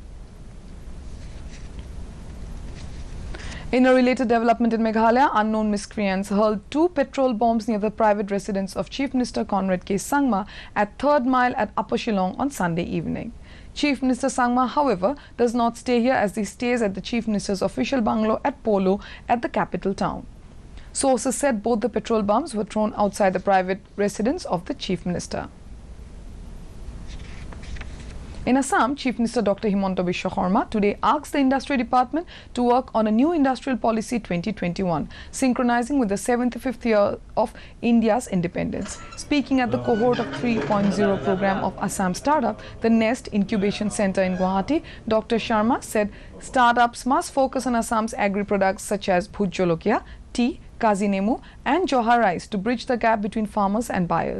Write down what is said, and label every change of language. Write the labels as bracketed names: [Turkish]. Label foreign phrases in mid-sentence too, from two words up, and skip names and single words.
[English] In a related development in Meghalaya, unknown miscreants hurled 2 petrol bombs near the private residence of Chief Minister Conrad K. Sangma at 3rd Mile at Upper Shillong on Sunday evening. Chief Minister Sangma, however, does not stay here as he stays at the Chief Minister's official bungalow at Polo at the capital town. Sources said both the petrol bombs were thrown outside the private residence of the Chief Minister. In Assam, Chief Minister Dr. Himanta Biswa Sarma today asked the Industry Department to work on a new industrial policy 2021, synchronizing with the 75th year of India's independence. Speaking at the cohort of 3.0 program of Assam Startup, the Nest Incubation Center in Guwahati, Dr. Sharma said startups must focus on Assam's agri-products such as Bhut Jolokia, tea, Kazi Nemu and Johar rice to bridge the gap between farmers and buyers.